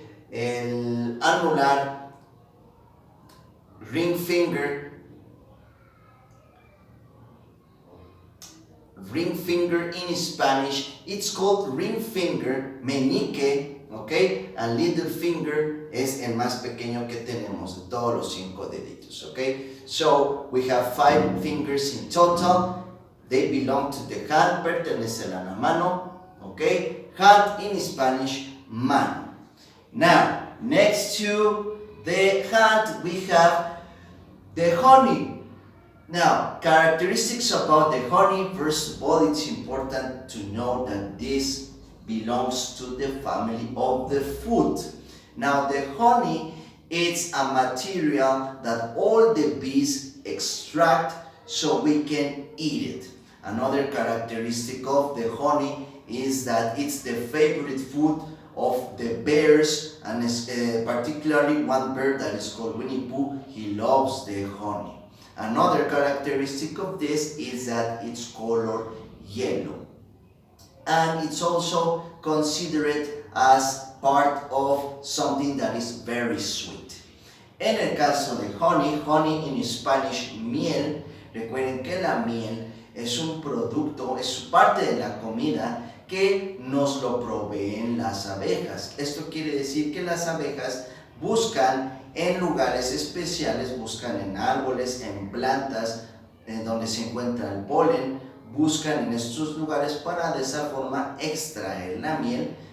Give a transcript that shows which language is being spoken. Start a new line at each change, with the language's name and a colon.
English: El anular, ring finger, ring finger in Spanish, it's called ring finger, meñique, okay?
Spanish: And little finger es el más pequeño que tenemos de todos los 5 deditos, okay?
English: So we have 5 fingers in total. They belong to the hand, pertenecen a la mano, okay? Hand in Spanish, mano. Now, next to the hand we have the honey. Now, characteristics about the honey. First of all, it's important to know that this belongs to the family of the fruit. Now, the honey, it's a material that all the bees extract so we can eat it. Another characteristic of the honey is that it's the favorite food of the bears, and particularly one bear that is called Winnie Pooh. He loves the honey. Another characteristic of this is that it's color yellow, and it's also considered as part of something that is very sweet. En el caso de honey, honey in Spanish, miel.
Spanish: Recuerden que la miel es un producto, es parte de la comida que nos lo proveen las abejas. Esto quiere decir que las abejas buscan en lugares especiales, buscan en árboles, en plantas, donde se encuentra el polen, buscan en estos lugares para de esa forma extraer la miel.